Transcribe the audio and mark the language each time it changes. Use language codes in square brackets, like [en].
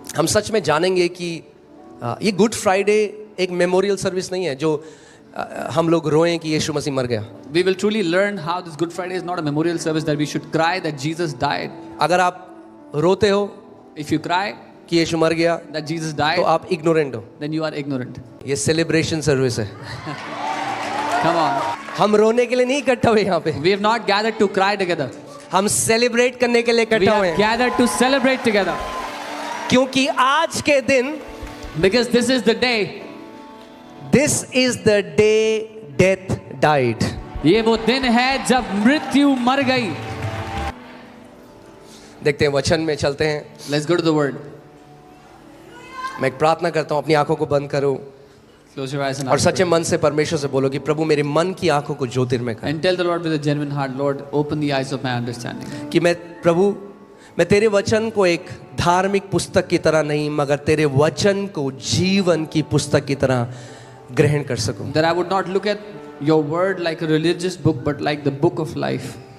[hi] हम सच में जानेंगे कि ये गुड फ्राइडे एक मेमोरियल सर्विस नहीं है जो हम लोग रोएं कि यीशु मसीह मर गया। [en] we will truly learn how this Good Friday is not a memorial service that we should cry that Jesus died. [hi] अगर आप रोते हो [en] If you cry [hi] कि यीशु मर गया [en] that Jesus [hi] तो [en] died, [hi] आप इग्नोरेंट हो। [en] then you are ignorant. [hi] ये सेलिब्रेशन सर्विस है। [en] Come on. [hi] हम रोने के लिए नहीं इकट्ठा हुए यहाँ पे, [en] We have not gathered to cry together. [hi] हम सेलिब्रेट करने के लिए [en] We [hi] इकट्ठा हुए [en] have [hi] हैं, [en] gathered to celebrate together. [hi] क्योंकि आज के दिन [en] Because this is the day, this is the day death died. [hi] ये वो दिन है जब मृत्यु मर गई. देखते हैं, वचन में चलते हैं। [en] Let's go to the word. [hi] मैं एक प्रार्थना करता हूँ, अपनी आंखों को बंद करो [en] Close your eyes and [hi] और [en] ask [hi] सच्चे [en] for it. [hi] मन से परमेश्वर से बोलो कि प्रभु मेरे मन की आंखों को ज्योतिर्मय कर, [en] And tell the Lord with a genuine heart, Lord, open the eyes of my understanding. [hi] कि मैं प्रभु मैं तेरे वचन को एक धार्मिक पुस्तक की तरह नहीं मगर तेरे वचन को जीवन की पुस्तक की तरह ग्रहण कर सकूं। [en] That I would not look at your word like a religious book, but like the book of life.